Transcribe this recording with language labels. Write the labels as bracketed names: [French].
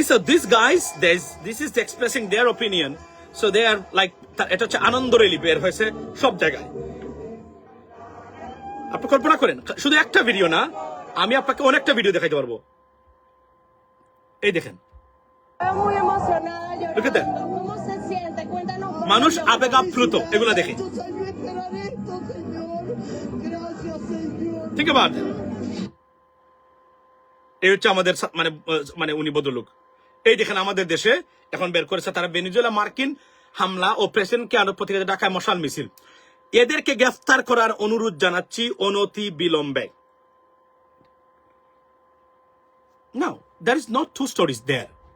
[English] These guys, this is expressing their opinion. So they are like, [Bangla] এটা হচ্ছে আনন্দ rally বের হয়েছে সব জায়গায়। আপনি কল্পনা করেন, শুধু একটা ভিডিও না, আমি আপনাকে অনেকটা ভিডিও দেখাইতে পারবো। এই দেখেন, [Spanish] Muy emocionada, [English] Look at that. [Spanish] llorando. ¿Cómo se siente? Cuéntanos. [Bangla] মানুষ আবেগাপ্লুত, এগুলো দেখে। [Spanish] Salió esperar esto, Señor. Gracias, Señor. [English] Think about it. [Bangla] এই হচ্ছে আমাদের মানে উনি ভদ্রলোক। এই দেখেন আমাদের দেশে এখন বের করেছে তারা ভেনেজুয়েলা মার্কিন হামলা ও প্রেসিডেন্টকে আরো প্রতিবাদে ঢাকায় মশাল মিছিল। এদেরকে গ্রেফতার করার অনুরোধ জানাচ্ছি অনতি বিলম্বে। [English] Now, there is not two stories there.